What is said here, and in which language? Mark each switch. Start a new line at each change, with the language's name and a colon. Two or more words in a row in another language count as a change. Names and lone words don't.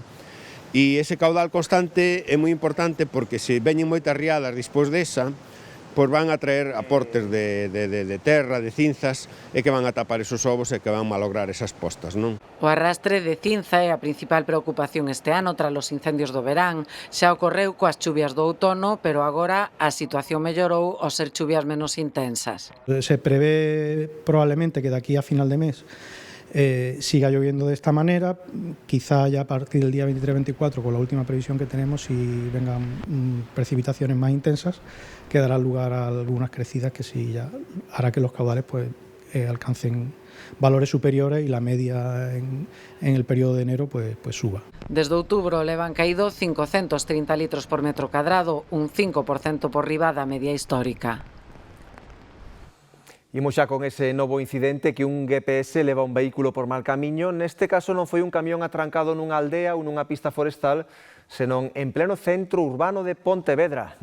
Galician: E ese caudal constante é moi importante porque se veñen moitas riadas despois desa, pois van a traer aportes de terra, de cinzas, e que van a tapar esos ovos e que van malograr esas postas, non? O arrastre de cinza é a principal preocupación este ano tras os incendios do verán. Xa ocorreu coas chuvias do outono, pero agora a situación mellorou ao ser chuvias menos intensas.
Spanish: Se prevé probablemente que de aquí a final de mes siga lloviendo de esta manera, quizá ya a partir del día 23-24, con la última previsión que tenemos, si vengan precipitaciones más intensas, que dará lugar a algunas crecidas que sí ya hará que los caudales pues alcancen valores superiores y la media en el periodo de enero pues suba.
Galician: Desde outubro levan caído 530 litros por metro cadrado, un 5% por riba da media histórica. Imos xa con ese novo incidente que un GPS leva un vehículo por mal camiño. Neste caso non foi un camión atrancado nunha aldea ou nunha pista forestal, senón en pleno centro urbano de Pontevedra.